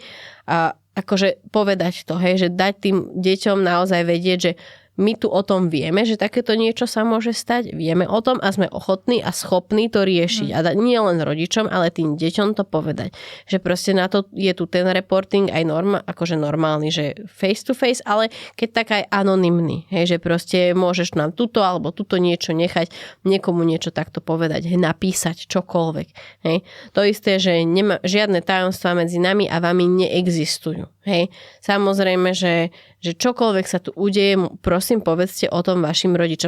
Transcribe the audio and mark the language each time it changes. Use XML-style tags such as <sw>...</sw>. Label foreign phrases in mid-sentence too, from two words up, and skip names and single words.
<sk>A akože povedať to, hej, že dať tým deťom naozaj vedieť, že my tu o tom vieme, že takéto niečo sa môže stať, vieme o tom a sme ochotní a schopní to riešiť. A nie len rodičom, ale tým deťom to povedať. Že proste na to je tu ten reporting aj akože normálny, že</sk> <en>face to face,</en> <sk>ale keď tak aj anonymný. Hej, že proste môžeš nám tuto alebo tuto niečo nechať, niekomu niečo takto povedať, hej, napísať čokoľvek. Hej. To isté, že žiadne tajomstvá medzi nami a vami neexistujú. Hej. Samozrejme, že čokoľvek sa tu udeje, prosím, povedzte o tom vašim rodičom.</sk>